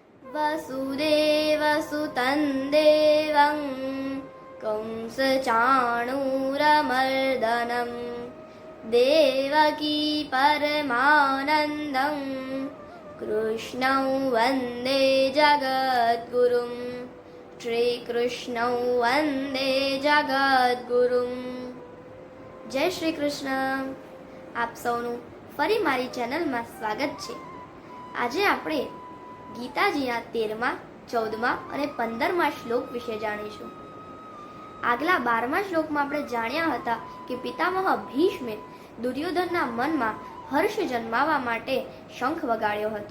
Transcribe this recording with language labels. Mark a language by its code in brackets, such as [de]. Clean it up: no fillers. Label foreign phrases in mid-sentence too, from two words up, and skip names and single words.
[sa] वसुदेवसुतं देवं कंसचाणूरमर्दनं देवकी परमानन्दं कृष्णं वन्दे जगद्गुरुं श्रीकृष्णं वन्दे जगद्गुरुं। [hi] जय श्री कृष्ण। [gu] આપ સૌનું ફરી મારી ચેનલમાં સ્વાગત છે। આજે આપણે ગીતાજીના 13મા, 14મા અને 15મા શ્લોક વિશે જાણીશું। આગલા 12મા શ્લોકમાં આપણે જાણ્યા હતા કે પિતામહ ભીષ્મે દુર્યોધનના મનમાં હર્ષ જન્માવવા માટે શંખ વગાડ્યો હતો।